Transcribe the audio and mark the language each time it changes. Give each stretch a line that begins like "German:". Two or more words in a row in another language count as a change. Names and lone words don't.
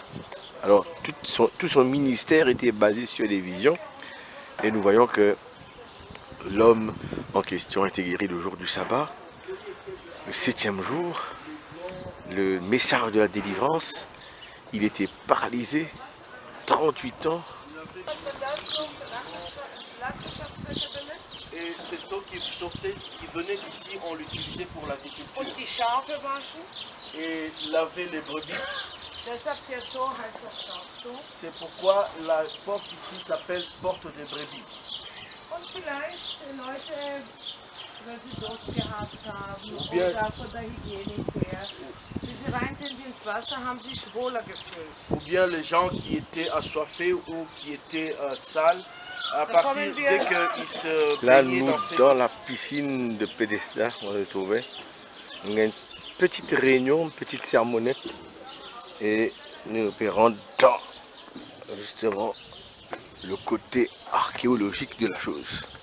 French: Alors tout son ministère était basé sur des visions et nous voyons que l'homme en question a été guéri le jour du sabbat, le 7e jour, le message de la délivrance. Il était paralysé, 38 ans. Et cette eau qui sortait, qui venait d'ici, on l'utilisait pour l'agriculture.
German: Und die Schafe waschen.
French: Et laver les brebis.
German: Deshalb der Tor heißt das Schafstor.
French: C'est pourquoi la porte ici s'appelle porte des brebis.
German: Und vielleicht Leute, wenn sie Durst gehabt haben
French: Bien.
German: oder von der Hygienik her, wenn sie rein sind ins Wasser, haben sie sich wohler gefühlt.
French: Ou bien les gens qui étaient assoiffés ou qui étaient sales, à partir dès qu'ils se Là, baignaient nous, dans ces dans la piscine de Bethesda, on se trouvait. On a une petite réunion, une petite sermonnette. Et nous opérons dans, justement, le côté archéologique de la chose.